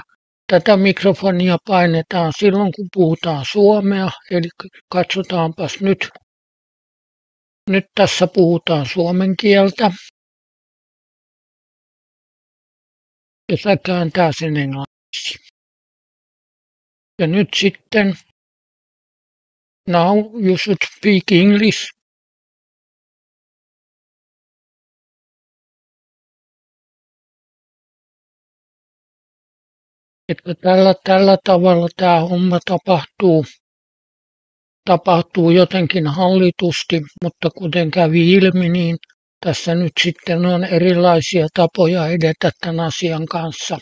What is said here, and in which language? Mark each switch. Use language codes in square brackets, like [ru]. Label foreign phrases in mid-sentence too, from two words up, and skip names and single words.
[fi] Tätä mikrofonia painetaan silloin, kun puhutaan suomea, eli katsotaanpas nyt. Nyt tässä puhutaan suomen kieltä. Ja se kääntää sen englanniksi. Ja nyt sitten, [en] now you should speak English. [fi] Että tällä tavalla tämä homma tapahtuu jotenkin hallitusti, mutta kuten kävi ilmi, niin tässä nyt sitten on erilaisia tapoja edetä tämän asian kanssa.